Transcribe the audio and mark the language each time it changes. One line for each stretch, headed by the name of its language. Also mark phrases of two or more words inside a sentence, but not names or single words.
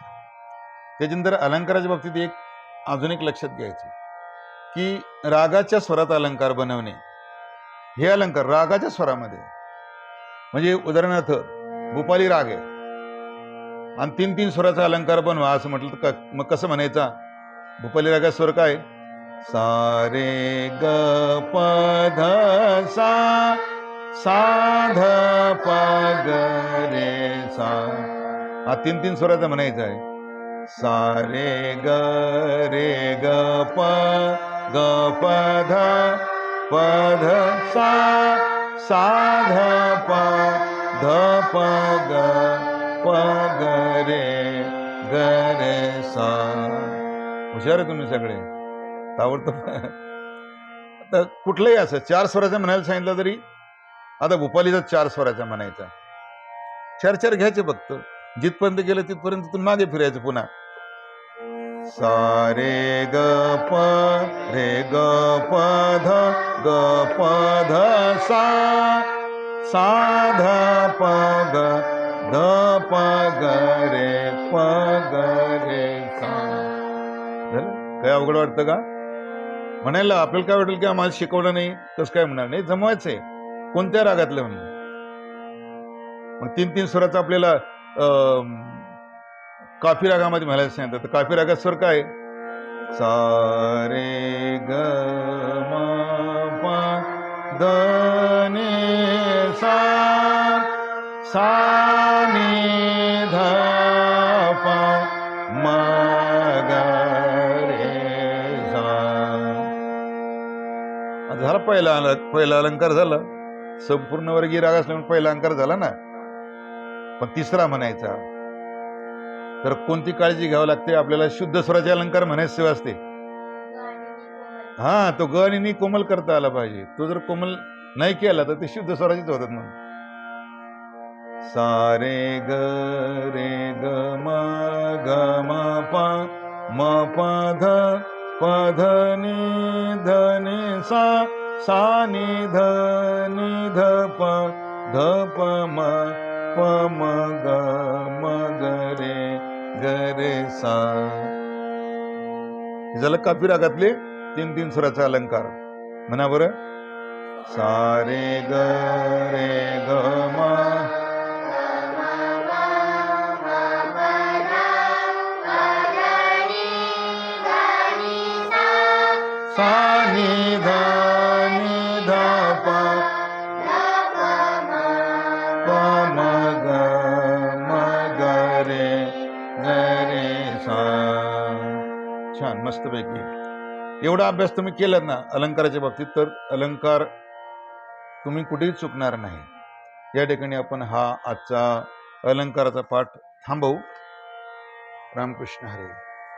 Marathi: त्याच्यानंतर अलंकाराच्या बाबतीत अजून एक लक्षात घ्यायचं की रागाच्या स्वरात अलंकार बनवणे. हे अलंकार रागाच्या स्वरामध्ये, म्हणजे उदाहरणार्थ भूपाली राग आहे आणि 3-3 स्वराचा अलंकार बनवा असं म्हटलं तर मग कसं म्हणायचा? भूपाली रागाचा स्वर काय? सा रे ग प ध सा, सा ध प ग रे सा. हा 3-3 स्वराचा म्हणायचा आहे. सा रे ग प ध प ध सा, सा ध प ध प ग रे सा. हुशार आहे तुम्ही सगळे, ताबडतोब. आता कुठलंही असं 4 स्वराचं म्हणायला सांगितलं तरी आता भूपालीचा 4 स्वराचा म्हणायचा. 4-4 घ्यायचे फक्त. जिथपर्यंत गेलं तिथपर्यंत तुम्ही मागे फिरायचं पुन्हा. सा रे ग प ध सा, सा ध प ग रे सा. काय अवघड वाटतं का म्हणायला? आपल्याला काय वाटेल की आम्हाला शिकवलं नाही, तसं काय म्हणणार नाही. जमवायचंय कोणत्या रागातलं म्हणून. मग 3-3 स्वराचं आपल्याला काफी रागामध्ये म्हणायला सांगितलं तर काफी रागात स्वर काय? सा रे ग म प द नि सा, सा नि ध प म ग रे सा. झाला पहिला अलंकार झाला. संपूर्ण वर्गीय राग असल्यामुळे पहिला अलंकार झाला ना. पण तिसरा म्हणायचा तर कोणती काळजी घ्यावी लागते आपल्याला? शुद्ध स्वराचे अलंकार म्हणायची सेवा असते. हा, तो ग आणि नी कोमल करता आला पाहिजे. तो जर कोमल नाही केला तर ते शुद्ध स्वराचीच होतात. म्हणून सा रे ग म प ध नि सा, सा नि ध प म ग रे सा. झालं काफी रागातले 3-3 स्वराचा अलंकार. म्हणा बरं. सा रे ग म, सा नि ध प म ग रे सा. छान, मस्तपैकी. एवढा अभ्यास तुम्ही केलात ना अलंकाराच्या बाबतीत तर अलंकार तुम्ही कुठेही चुकणार नाही. या ठिकाणी आपण हा आजचा अलंकाराचा पाठ थांबवू. रामकृष्ण हरी.